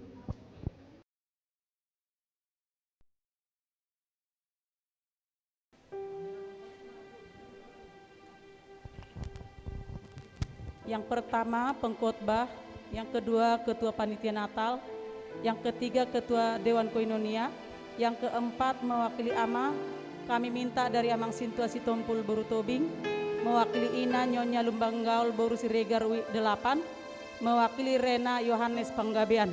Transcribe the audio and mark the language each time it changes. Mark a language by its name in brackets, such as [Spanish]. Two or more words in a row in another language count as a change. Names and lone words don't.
[Indonesian] Yang pertama pengkhotbah, yang kedua ketua panitia Natal, yang ketiga ketua Dewan Koinonia, yang keempat mewakili AMA, kami minta dari Amang Sintua Sitompul Boru Tobing, mewakili Ina Nyonya Lumbanggaul Boru Siregar 8, mewakili Rena Yohanes Panggabean.